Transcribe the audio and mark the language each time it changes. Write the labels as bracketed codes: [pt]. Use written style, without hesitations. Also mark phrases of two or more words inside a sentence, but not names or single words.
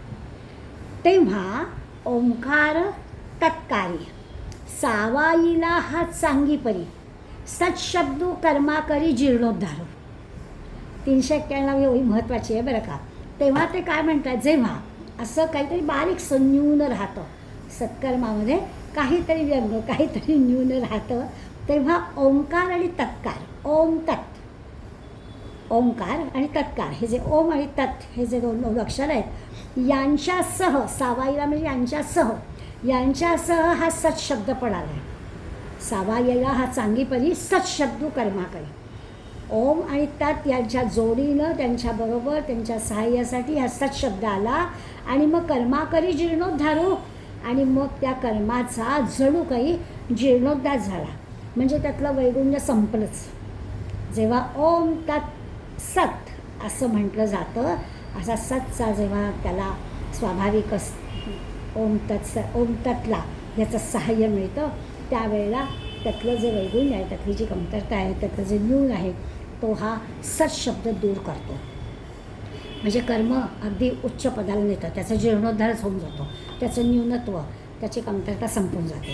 [mr] तेव्हा ओंकार तत्कारी सावाईला हा चांगी परी सत्शब्दू कर्माकरी जीर्णोद्धार. 391 ओळी महत्त्वाची आहे बरं का. तेव्हा ते काय म्हणतात, जेव्हा असं काहीतरी बारीक न्यून राहतं सत्कर्मामध्ये, काहीतरी व्यंग काहीतरी न्यून राहतं, तेव्हा ओंकार आणि तत्कार ओम तत् ओंकार आणि तत्कार, हे जे ओम आणि तत् हे जे दोन अक्षर आहेत यांच्यासह, सावाईला म्हणजे यांच्यासह हा सत शब्द पण आला आहे. सावायला हा चांगीपरी सत शब्दू कर्माकरी. ओम आणि तत् यांच्या जोडीनं, त्यांच्याबरोबर, त्यांच्या सहाय्यासाठी हा सत शब्द आला. आणि मग कर्माकरी जीर्णोद्धारो, आणि मग त्या कर्माचा जणू काही जीर्णोद्धार झाला, म्हणजे त्यातलं वैगुण्य संपलंच. जेव्हा ओम तत् सत असं म्हटलं जातं, असा सतचा जेव्हा त्याला स्वाभाविक ओम तत्ला याचं सहाय्य मिळतं, त्यावेळेला त्यातलं जे वैगुण्य आहे, त्यातली जी कमतरता आहे, त्यातलं जे न्यून आहे, तो हा सत शब्द दूर करतो. म्हणजे कर्म अगदी उच्च पदाला नेतं, त्याचा जीर्णोद्धारच होऊन जातो, त्याचं न्यूनत्व, त्याची कमतरता संपून जाते.